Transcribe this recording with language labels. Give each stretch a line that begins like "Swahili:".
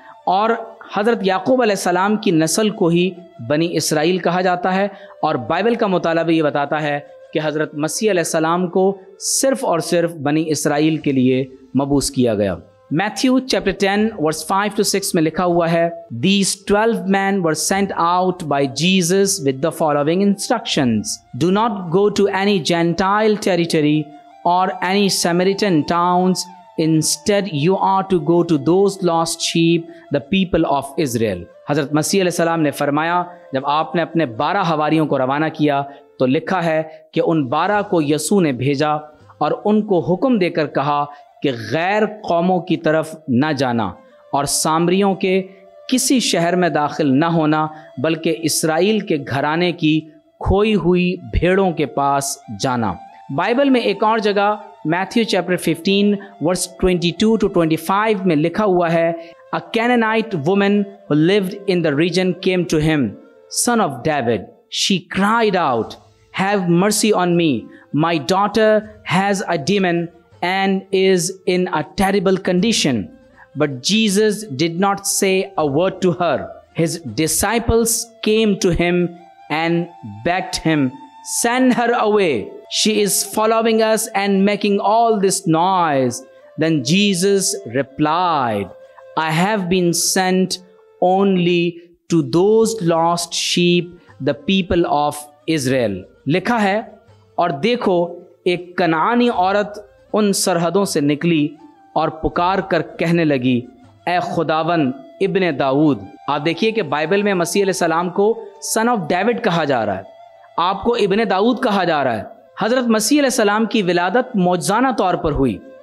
Urdu: اور حضرت یعقوب علیہ السلام کی نسل کو ہی بنی اسرائیل کہا جاتا ہے، اور بائبل کا مطالعہ بھی یہ بتاتا ہے کہ حضرت مسیح علیہ السلام کو صرف اور صرف بنی اسرائیل کے لیے مبعوث کیا گیا۔ میتھیو چیپٹر 10 ورس 5 to 6 میں لکھا ہوا ہے
English: These 12 men were sent out by Jesus with the following instructions: Do not go to any Gentile territory or any Samaritan towns. Instead, you are to go to those lost sheep, the people of Israel.
Urdu: حضرت مسیح علیہ السلام نے فرمایا جب آپ نے اپنے 12 حواریوں کو روانہ کیا تو لکھا ہے کہ ان 12 کو یسوع نے بھیجا اور ان کو حکم دے کر کہا کہ غیر قوموں کی طرف نہ جانا اور سامریوں کے کسی شہر میں داخل نہ ہونا، بلکہ اسرائیل کے گھرانے کی کھوئی ہوئی بھیڑوں کے پاس جانا۔ بائبل میں ایک اور جگہ میتھیو چیپٹر 15 ورس 22 to 25 میں لکھا ہوا ہے
English: A Canaanite woman who lived in the region came to him, Son of David. She cried out, Have mercy on me. My daughter has a demon and is in a terrible condition. But Jesus did not say a word to her. His disciples came to him and begged him, Send her away. She is following us and making all this noise. Then Jesus replied, I have been sent only to those lost sheep, the people of Israel.
Urdu: لکھا ہے اور دیکھو ایک کنعانی عورت ان سرحدوں سے نکلی اور پکار کر کہنے لگی اے خداون ابن داؤد۔ آپ دیکھیے کہ بائبل میں مسیح علیہ السلام کو سن آف ڈیوڈ کہا جا رہا ہے، آپ کو ابن داؤد کہا جا رہا ہے۔ حضرت مسیح علیہ السلام کی ولادت معجزانہ طور پر ہوئی،